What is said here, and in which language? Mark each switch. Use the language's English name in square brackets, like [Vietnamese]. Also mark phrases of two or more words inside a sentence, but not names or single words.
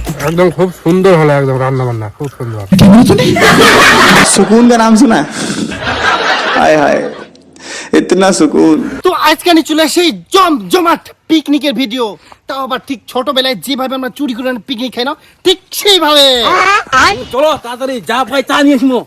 [Bangla] একদম খুব সুন্দর হলো, একদম রান্না বান্না খুব সুন্দর। [Hindi] सुकून का नाम सुना? हाय हाय, इतना सुकून। [Bangla] তো আজকে আমি চলে আসি জমজমাট পিকনিকের ভিডিও, তাও আবার ঠিক ছোটবেলায় যেভাবে আমরা চুরি করে পিকনিক খাই না, ঠিক সেইভাবে। চলো তাড়াতাড়ি যা ভাই তা নিয়ে আসবো।